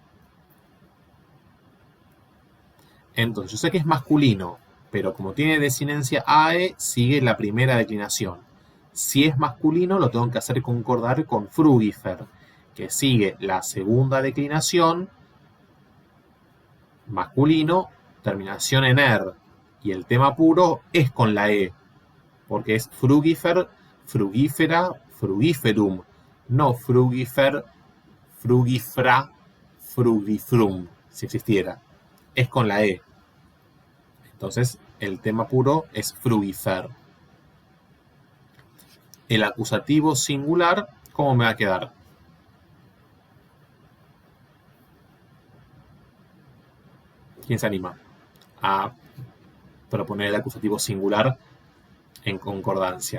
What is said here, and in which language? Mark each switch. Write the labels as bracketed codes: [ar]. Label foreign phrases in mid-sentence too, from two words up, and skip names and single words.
[es] Entonces, yo sé que es masculino, pero como tiene desinencia AE, sigue la primera declinación. Si es masculino, lo tengo que hacer concordar con frugífer, que sigue la segunda declinación, masculino, terminación en er. Y el tema puro es con la E, porque es [la] frugífer, frugífera, frugiferum. [es] No [la] frugífer, frugifra, frugifrum, [es] si existiera. Es con la E. Entonces, el tema puro es frugífer. El acusativo singular, ¿cómo me va a quedar? ¿Quién se anima a proponer el acusativo singular en concordancia?